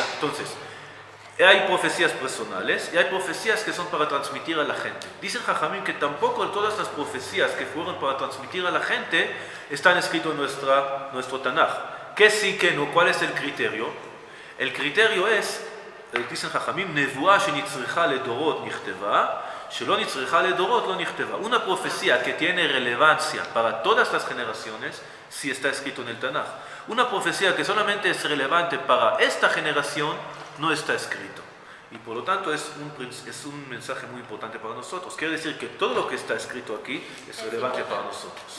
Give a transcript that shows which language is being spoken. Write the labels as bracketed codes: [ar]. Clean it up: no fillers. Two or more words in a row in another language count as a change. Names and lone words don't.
[es] Entonces, hay profecías personales y hay profecías que son para transmitir a la gente. Dicen Jajamim que tampoco todas las profecías que fueron para transmitir a la gente están escritas en nuestro Tanaj. ¿Qué sí, qué no? ¿Cuál es el criterio? El criterio es, dicen Jajamim, [he] נבואה שנצרכה לדורות נכתבה, שלא נצרכה לדורות לא נכתבה. [es] Una profecía que tiene relevancia para todas las generaciones, sí está escrito en el Tanaj. Una profecía que solamente es relevante para esta generación, no está escrito. Y por lo tanto es un mensaje muy importante para nosotros. Quiere decir que todo lo que está escrito aquí es relevante para nosotros.